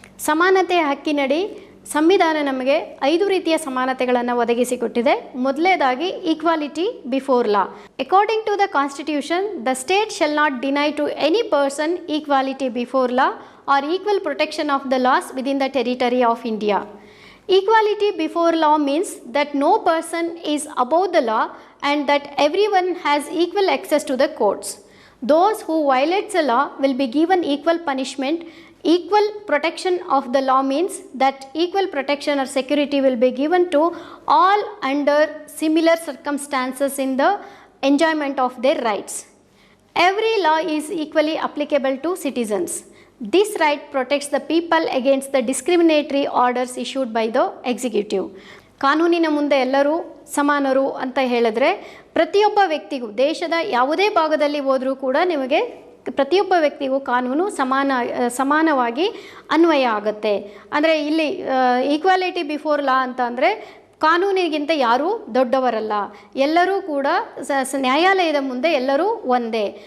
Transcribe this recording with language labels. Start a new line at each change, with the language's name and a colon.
Kannada: ಸಮಾನತೆಯ ಹಕ್ಕಿನಡಿ ಸಂವಿಧಾನ ನಮಗೆ 5 ರೀತಿಯ ಸಮಾನತೆಗಳನ್ನು ಒದಗಿಸಿಕೊಟ್ಟಿದೆ.
English: ಮೊದಲನೇದಾಗಿ equality before law. According to the constitution, the state shall not deny to any person equality before law or equal protection of the laws within the territory of India. Equality before law means that no person is above the law and that everyone has equal access to the courts. Those who violate the law will be given equal punishment. Equal protection of the law means that equal protection or security will be given to all under similar circumstances in the enjoyment of their rights. Every law is equally applicable to citizens. This right protects the people against the discriminatory orders issued by the executive.
Kannada: ಕಾನೂನಿನ ಮುಂದೆ ಎಲ್ಲರೂ ಸಮಾನರು ಅಂತ ಹೇಳಿದ್ರೆ ಪ್ರತಿಯೊಬ್ಬ ವ್ಯಕ್ತಿಗೂ ದೇಶದ ಯಾವುದೇ ಭಾಗದಲ್ಲಿ ಹೋದರೂ ಕೂಡ ನಿಮಗೆ ಪ್ರತಿಯೊಬ್ಬ ವ್ಯಕ್ತಿಗೂ ಕಾನೂನು ಸಮಾನವಾಗಿ ಅನ್ವಯ ಆಗುತ್ತೆ. ಅಂದರೆ ಇಲ್ಲಿ ಈಕ್ವಾಲಿಟಿ ಬಿಫೋರ್ ಲಾ ಅಂತ ಅಂದರೆ ಕಾನೂನಿಗಿಂತ ಯಾರೂ ದೊಡ್ಡವರಲ್ಲ, ಎಲ್ಲರೂ ಕೂಡ ನ್ಯಾಯಾಲಯದ ಮುಂದೆ ಎಲ್ಲರೂ ಒಂದೇ.